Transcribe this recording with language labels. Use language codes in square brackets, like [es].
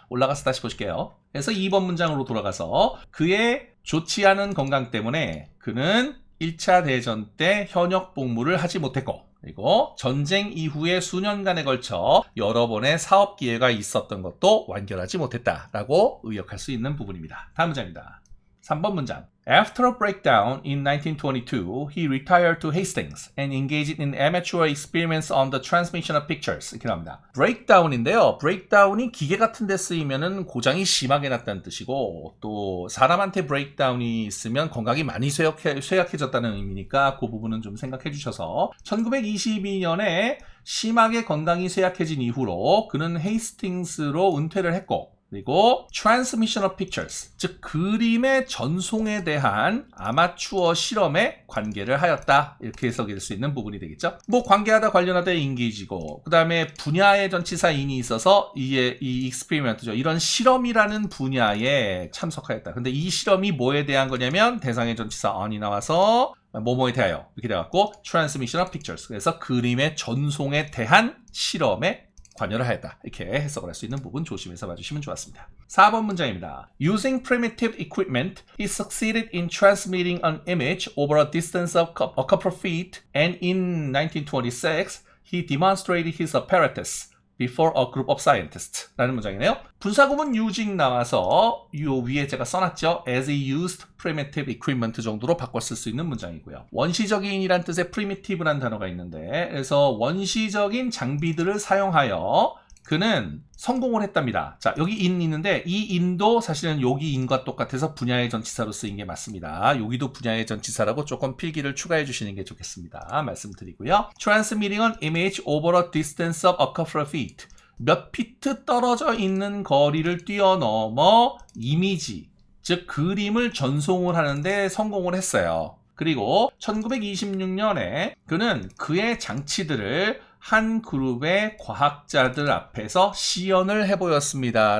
[ko] 올라가서 다시 보실게요. 그래서 2번 문장으로 돌아가서 그의 좋지 않은 건강 때문에 그는 1차 대전 때 현역 복무를 하지 못했고 그리고 전쟁 이후에 수년간에 걸쳐 여러 번의 사업 기회가 있었던 것도 완결하지 못했다라고 의역할 수 있는 부분입니다. 다음 문장입니다. 3번 문장. [en] After a breakdown in 1922, he retired to Hastings and engaged in amateur experiments on the transmission of pictures. [ko] 이렇게 나옵니다. breakdown인데요. breakdown이 기계 같은 데 쓰이면은 고장이 심하게 났다는 뜻이고 또 사람한테 breakdown이 있으면 건강이 많이 쇠약해졌다는 의미니까 그 부분은 좀 생각해 주셔서 1922년에 심하게 건강이 쇠약해진 이후로 그는 헤이스팅스로 은퇴를 했고 그리고 Transmission of Pictures, 즉 그림의 전송에 대한 아마추어 실험에 관계를 하였다. 이렇게 해석될 수 있는 부분이 되겠죠. 뭐 관계하다 관련하다 인게이지고 그 다음에 분야의 전치사인이 있어서 이 익스페리먼트죠. 이런 실험이라는 분야에 참석하였다. 근데 이 실험이 뭐에 대한 거냐면 대상의 전치사 on이 나와서 뭐뭐에 대하여 이렇게 돼갖고 Transmission of Pictures. 그래서 그림의 전송에 대한 실험에 관여를 하였다. 이렇게 해석을 할 수 있는 부분 조심해서 봐주시면 좋았습니다. 4번 문장입니다. [en] Using primitive equipment, he succeeded in transmitting an image over a distance of a couple of feet, and in 1926, he demonstrated his apparatus before a group of scientists 라는 문장이네요. [ko] 분사구문 using 나와서 요 위에 제가 써놨죠. as he used primitive equipment 정도로 바꿔 쓸 수 있는 문장이고요. 원시적인이란 뜻의 primitive라는 단어가 있는데 그래서 원시적인 장비들을 사용하여 그는 성공을 했답니다. 자, 여기 in 있는데 이 in도 사실은 여기 in과 똑같아서 분야의 전치사로 쓰인 게 맞습니다. 여기도 분야의 전치사라고 조금 필기를 추가해 주시는 게 좋겠습니다. 말씀드리고요. [en] Transmitting an image over a distance of a couple of feet. [ko] 몇 피트 떨어져 있는 거리를 뛰어넘어 이미지, 즉 그림을 전송을 하는데 성공을 했어요. 그리고 1926년에 그는 그의 장치들을 한 그룹의 과학자들 앞에서 시연을 해보였습니다.